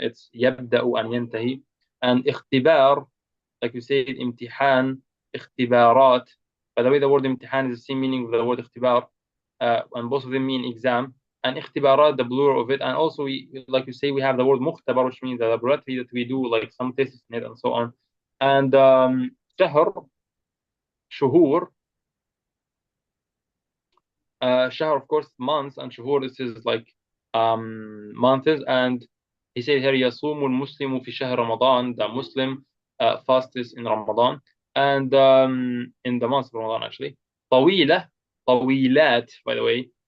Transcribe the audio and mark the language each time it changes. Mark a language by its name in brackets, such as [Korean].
[English] It's يبدأ and ينتهي. And اختبار, like you say, امتحان, اختبارات. By the way, the word امتحان is the same meaning with the word اختبار, and both of them mean exam. And اختبارات, the plural of it. And also, we, like you say, we have the word مختبر, which means the laboratory that we do like some tests in it and so on. [Arabic] And شهر, شهور. [English] شهر, of course, months, and شهور, this is like months. And he said here [Arabic] يصوم المسلم في شهر رمضان, [English] the Muslim fasts in Ramadan, and in the month of Ramadan actually. طويلة, طويلات, by the way.